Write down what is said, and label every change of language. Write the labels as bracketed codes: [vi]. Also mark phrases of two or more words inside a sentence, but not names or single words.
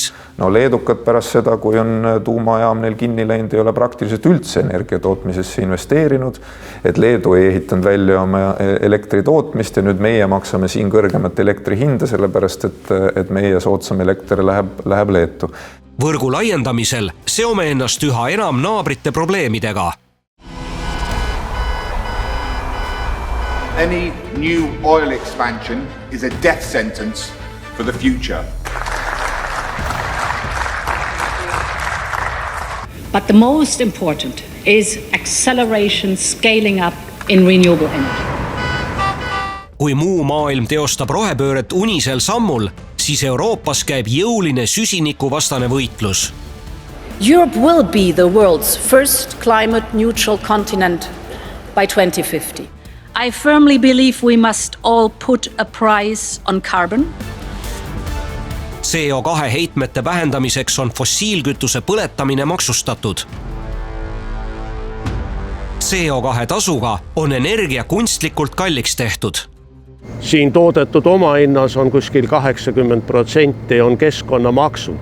[et] No leedukad pärast seda, kui on tuumajaam neil kinni läinud, ei ole praktiliselt üldse energiatootmisesse investeerinud, et Leedu ei ehitanud välja oma elektritootmist ja nüüd meie maksame siin kõrgemat elektri hinda, sellepärast et meie soodsam elekter läheb Leetu. Võrgu laiendamisel seome ennast üha enam naabrite probleemidega. [en] Any new oil expansion is a death sentence for the future. But the most important is acceleration, scaling up in renewable energy. Kui muu maailm teostab rohepööret unisel sammul, siis Euroopas käib jõuline süsinikuvastane võitlus. Europe will be the world's first climate neutral continent by 2050. I firmly believe we must all put a price on carbon. [et] CO2 heitmete vähendamiseks on fossiilkütuse põletamine maksustatud. CO2 tasuga on energia kunstlikult kalliks tehtud. Siin toodetud omahinnas on kuskil 80% on keskkonnamaksud.